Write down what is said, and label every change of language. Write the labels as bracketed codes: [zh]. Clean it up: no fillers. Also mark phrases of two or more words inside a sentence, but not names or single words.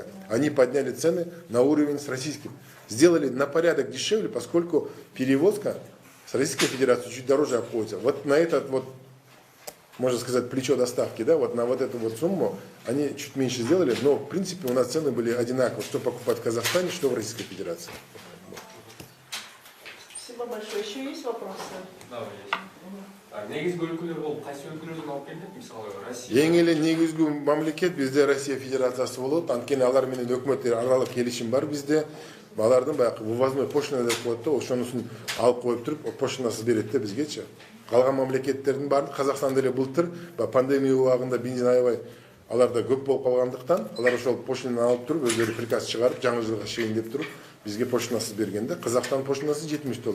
[ru] Они подняли цены на уровень с российским. Сделали на порядок дешевле, поскольку перевозка с Российской Федерацией чуть дороже обходится. Вот на этот вот, можно сказать, плечо доставки, да, вот на вот эту вот сумму они чуть меньше сделали, но в принципе у нас цены были одинаковые, что покупать в Казахстане, что в Российской Федерации. Спасибо большое. Еще есть вопросы? Да, есть. [ky] Негизги өлкөлөр болуп, кайсы өлкөлөрдөн алып келдик? Мисалы, Россия. Эң эле негизги мамлекет bizde Россия Федерациясы болот. Анткени алар менен өкмөттөр аралык келишим бар bizde. Алардын баягы [ru] вывозной пошлина [ky] деп коет да, ошонусун алып коюп туруп, пошлинасыз берет да бизгечи. Калган мамлекеттердин баары, Казакстан деле былтыр пандемия убагында бензин аябай аларда көп болуп калгандыктан, алар ошол пошлинаны алып туруп, өздөрү приказ чыгарып, жаңы жылга чейин деп туруп, бизге пошлинасыз бергенде, Казакстан пошлинасы $70.